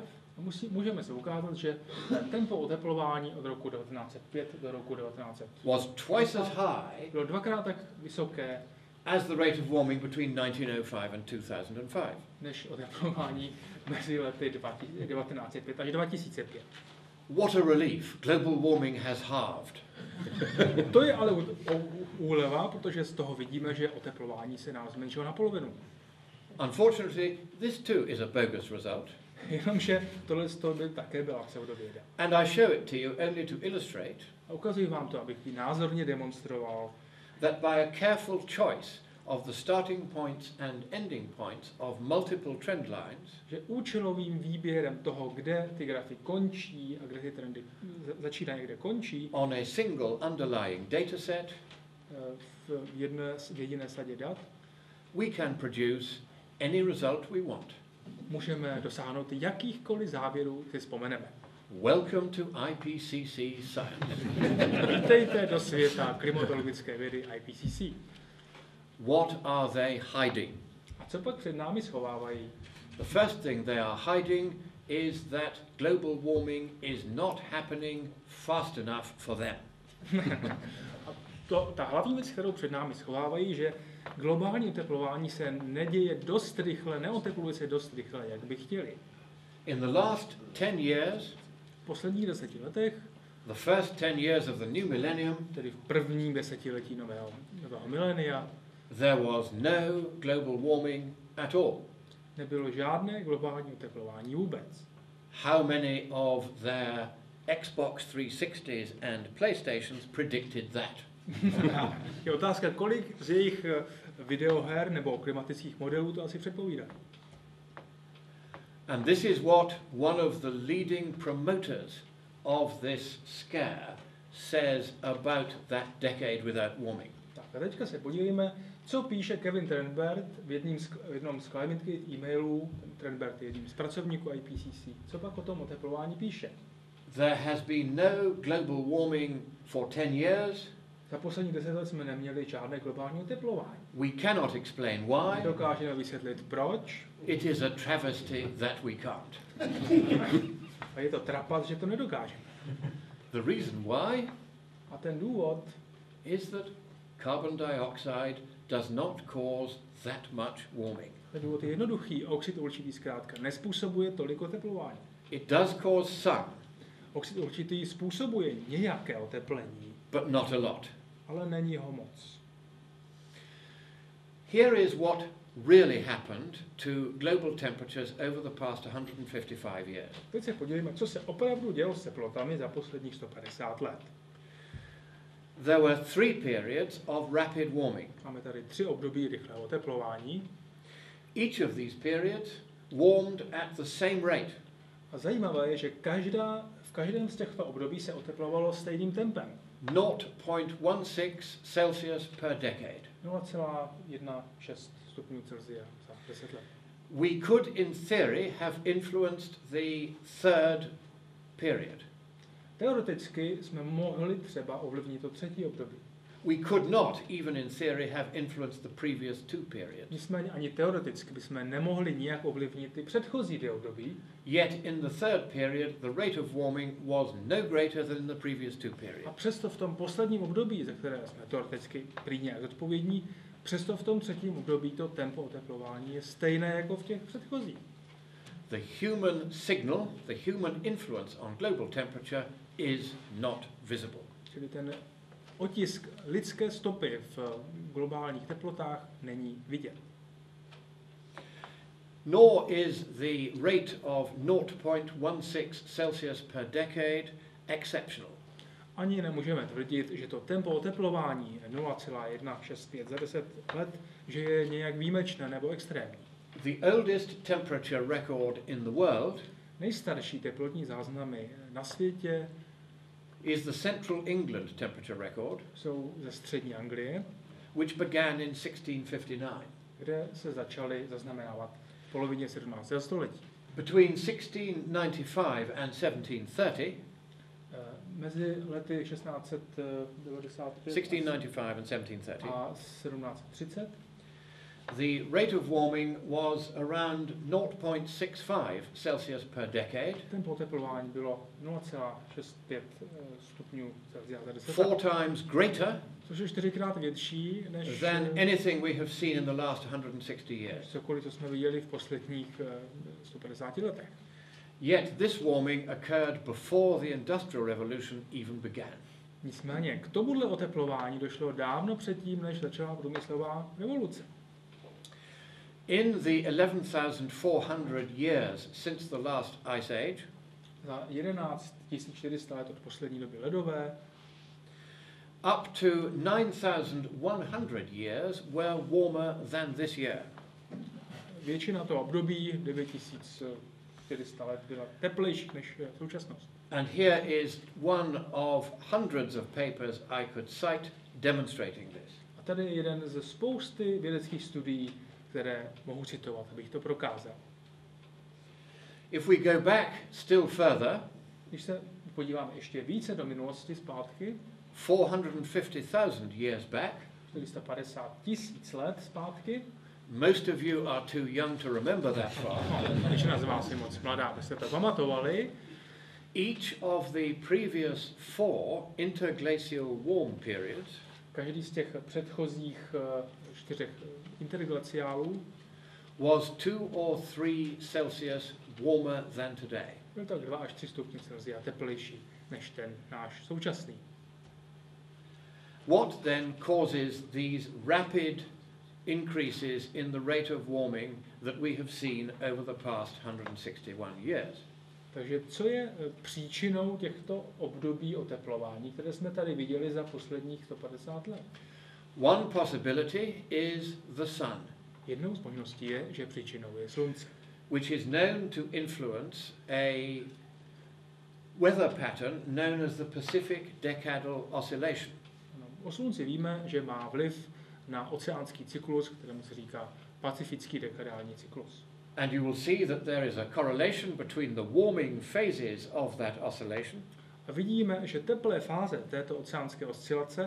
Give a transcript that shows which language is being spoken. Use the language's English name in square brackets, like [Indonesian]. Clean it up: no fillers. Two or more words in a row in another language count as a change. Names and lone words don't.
[Czech] můžeme se ukázat, že tempo oteplování od roku 1905 do roku 1900 [English] was twice as high [Czech] bylo dvakrát tak vysoké [English] as the rate of warming between 1905 and 2005. [Czech] Než oteplování mezi lety 1905 až 2005. [English] What a relief. Global warming has halved. [Czech] To je ale úleva, protože z toho vidíme, že oteplování se nám zmenšilo na polovinu. [English] Unfortunately, this too is a bogus result. [Czech] Jenomže tohle by také byla pseudověda. [English] And I show it to you only to illustrate [Czech] A ukazuji vám to, abych ji názorně demonstroval, [English] that by a careful choice of the starting points and ending points of multiple trend lines, [Czech] že účelovým výběrem toho, kde ty grafy končí a kde ty trendy začínají, kde končí, [English] on a single underlying dataset, [Czech] v jediné sadě dat, [English] we can produce any result we want. [Czech] Můžeme dosáhnout jakýchkoliv závěrů, si vzpomeneme. [English] Welcome to IPCC science. [Czech] Vítejte do světa klimatologické vědy IPCC. [English] What are they hiding? [Czech] A co pak před námi schovávají? [English] The first thing they are hiding is that global warming is not happening fast enough for them. [Czech] Ta hlavní věc, kterou před námi schovávají, že globální oteplování se neděje dost rychle, neotepluje se dost rychle, jak by chtěli. [English] In the last 10 years, [Czech] V posledních 10 letech, [English] the first 10 years of the new millennium, [Czech] tedy v prvním desetiletí nového milénia, [English] there was no global warming at all. [Czech] nebylo žádné globální oteplování vůbec. [English] How many of their Xbox 360s and PlayStations predicted that? [Czech] Je otázka, kolik z jejich videoher nebo klimatických modelů to asi předpovídá. [English] And this is what one of the leading promoters of this scare says about that decade without warming. [Czech] Tak a teďka se podívejme, co píše Kevin Trenberth v jednom z Climate e-mailů. Trenberth je jedním z pracovníků IPCC. Co pak o tom oteplování píše? [English] There has been no global warming for 10 years. [Czech] Za posledních 10 let jsme neměli žádné globální oteplování. [English] We cannot explain why. [Czech] Nedokážeme vysvětlit proč. [English] It is a travesty that we can't. [Czech] A je to trapas, že to nedokážeme. [English] The reason why [Czech] A ten důvod [English] is that carbon dioxide does not cause that much warming. [Czech] ten důvod je jednoduchý. Oxid uhličitý zkrátka nespůsobuje tolik oteplování. [English] It does cause some, [Czech] Oxid uhličitý způsobuje nějaké oteplení, [English] but not a lot. [Czech] ale není ho moc. [English] Here is what really happened to global temperatures over the past 155 years. [Czech] Teď se podívejme, co se opravdu dělo s teplotami za posledních 150 let. [English] There were 3 periods of rapid warming. [Czech] Máme tady 3 období rychlého oteplování. [English] Each of these periods warmed at the same rate. [Czech] A zajímavé je, že v každém z těchto období se oteplovalo stejným tempem. [English] 0.16 Celsius per decade. [Czech] 0,16 stupňů Celsia za 10 let. [English] We could, in theory, have influenced the third period. [Czech] Teoreticky jsme mohli třeba ovlivnit to třetí období. [English] We could not, even in theory, have influenced the previous 2 periods. [Czech] Nicméně ani teoreticky bychom nemohli nijak ovlivnit ty předchozí 2 období. [English] Yet in the third period, the rate of warming was no greater than in the previous 2 [Czech] A [English] periods. [Czech] přesto v tom posledním období, za které jsme teoreticky prý nějak zodpovědní, přesto v tom třetím období to tempo oteplování je stejné jako v těch předchozích. [English] The human signal, the human influence on global temperature is not visible. [Czech] Čili ten otisk lidské stopy v globálních teplotách není vidět. [English] Nor is the rate of 0.16 Celsius per decade exceptional. [Czech] Ani nemůžeme tvrdit, že to tempo oteplování 0,165 za 10 let, že je nějak výjimečné nebo extrémní. [English] The oldest temperature record in the world [Czech] Nejstarší teplotní záznamy na světě [English] is the Central England temperature record, [Czech] jsou ze střední Anglie, [English] which began in 1659. [Czech] kde se začaly zaznamenávat v polovině 17. století. [English] Between 1695 and 1730, [Czech] Mezi lety 1695 [English] 1695 and 1730, [Czech] a 1730 [English] the rate of warming was around 0.65 Celsius per decade, [Czech] tempo oteplování bylo 0,65 stupňů Celsia za 10 4 let, [English] times greater [Czech] což je 4krát větší než [English] than anything we have seen in the last 160 years. [Czech] cokoliv, co jsme viděli v posledních 150 letech. [English] Yet this warming occurred before the Industrial Revolution even began. [Czech] Nicméně k tomuhle oteplování došlo dávno předtím, než začala průmyslová revoluce. [English] In the 11,400 years since the last ice age, [Czech] Za 11 400 let od poslední doby ledové [English] up to 9,100 years were warmer than this year. [Czech] Většina toho období 9400 let byla teplejší než současnost. [English] And here is one of hundreds of papers I could cite demonstrating this. [Czech] A tady je jeden ze spousty vědeckých studií, které mohu citovat, abych to prokázal. [English] If we go back still further, [Czech] Když se podíváme ještě více do minulosti zpátky, [English] 450,000 years back, [Czech] 450 000 let zpátky, [English] most of you are too young to remember that far. [Czech] Většina z vás je moc mladá, abyste to pamatovali. [English] Each of the previous 4 interglacial warm periods [Czech] Každý z těch předchozích 4 interglaciálů [English] was 2 or 3 Celsius warmer than today. [Czech] byl tak 2 až 3 stupně Celsia teplejší než ten náš současný. [English] What then causes these rapid increases in the rate of warming that we have seen over the past 161 years? [Czech] Takže co je příčinou těchto období oteplování, které jsme tady viděli za posledních 150 let? [English] One possibility is the sun, [Czech] Jednou z možností je, že příčinou je slunce, [English] which is known to influence a weather pattern known as the Pacific Decadal Oscillation. [Czech] O slunci víme, že má vliv na oceánský cyklus, kterému se říká pacifický dekadální cyklus. [English] And you will see that there is a correlation between the warming phases of that oscillation, [Czech] A vidíme, že teplé fáze této oceánské oscilace,